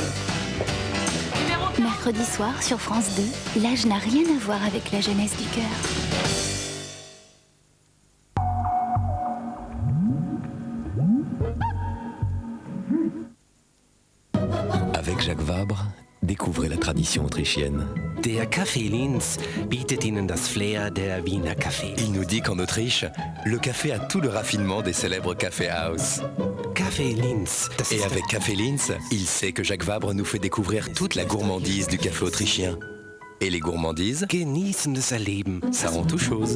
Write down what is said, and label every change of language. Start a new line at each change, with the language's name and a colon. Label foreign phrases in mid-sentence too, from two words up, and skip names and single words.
French: Mercredi soir sur France 2, l'âge n'a rien à voir avec la jeunesse du cœur. Avec Jacques Vabre, découvrez la tradition autrichienne.
German: Der Café Linz bietet Ihnen das Flair der Wiener Café.
French: Il nous dit qu'en Autriche, le café a tout le raffinement des célèbres café house. Café Linz. Et avec Café Linz, il sait que Jacques Vabre nous fait découvrir toute la gourmandise du café autrichien. Et les gourmandises,
German: Genießendes Erleben.
French: ça rend tout chose.